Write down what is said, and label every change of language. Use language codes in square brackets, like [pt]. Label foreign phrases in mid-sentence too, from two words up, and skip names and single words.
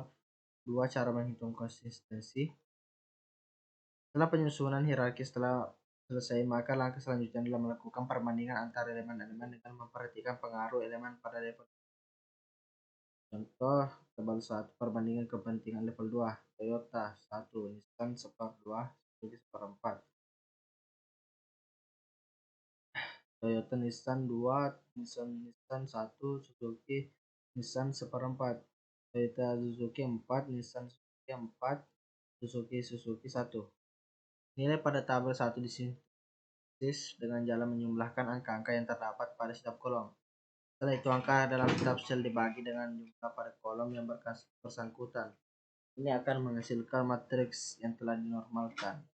[id] Dua, cara menghitung konsistensi. Setelah penyusunan hierarki selesai, maka langkah selanjutnya adalah melakukan perbandingan antara elemen-elemen dengan memperhatikan pengaruh elemen pada level. Contoh tabel 1, perbandingan kepentingan level 2, Toyota 1, Nissan 1/2, Suzuki 1/4. Toyota Nissan 2, Nissan 1, Suzuki Nissan 1/4. Toyota Suzuki 4, Nissan Suzuki 4, Suzuki 1. Nilai pada tabel 1 disintesis dengan jalan menjumlahkan angka-angka yang terdapat pada setiap kolom. Setelah itu angka dalam setiap sel dibagi dengan jumlah pada kolom yang bersangkutan. Ini akan menghasilkan matriks yang telah dinormalkan.